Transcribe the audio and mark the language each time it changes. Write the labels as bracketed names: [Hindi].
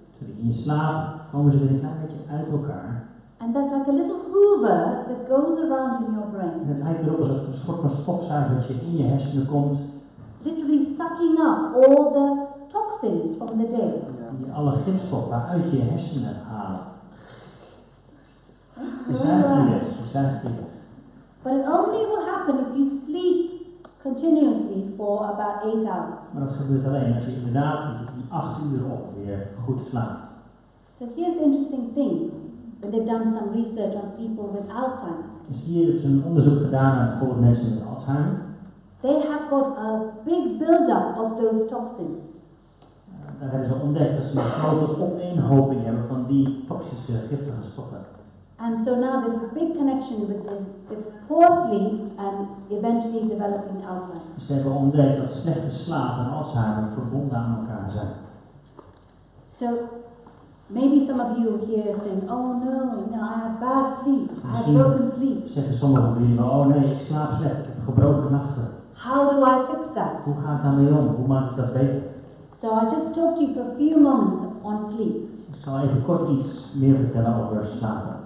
[Dutch] In je slaap komen ze weer een klein beetje uit elkaar. [English] and there's like a little hoover that goes around in your [Dutch] En [English] brain, [Dutch] het lijkt erop alsof er een soort van stofzuigertje in je hersenen komt, [English] literally sucking up all the toxins from the day. [Dutch] die alle gifstoffen uit je hersenen halen. Je zuigt die weg, je zuigt die weg. [English] But it only will happen if you sleep continuously for about 8 hours. [Dutch] Maar dat gebeurt alleen als je inderdaad die 8 uur op weer goed slaapt. [English] So here's the interesting thing. When they've done some research on people with Alzheimer's, [Dutch] Dus hier hebben ze een onderzoek gedaan naar bijvoorbeeld mensen met Alzheimer. [English] they have got a big build-up of those toxins. [Dutch] Daar hebben ze ontdekt dat ze een grote opeenhoping hebben van die toxische, giftige stoffen. [English] And so now there's a big connection with poor sleep and eventually developing Alzheimer's. [Dutch] Ze hebben ontdekt dat slechte slaap en Alzheimer verbonden aan elkaar zijn. [English] So maybe some of you here saying, oh no, I have bad sleep, I have broken sleep. [Dutch] Zeggen sommigen van jullie, oh nee, ik slaap slecht, ik heb gebroken nachten. [English] How do I fix that? [Dutch] Hoe ga ik daarmee om? Hoe maak ik dat beter? [English] So I'll just talk to you for a few moments on sleep, [Dutch] Ik zal even kort iets meer vertellen over slapen.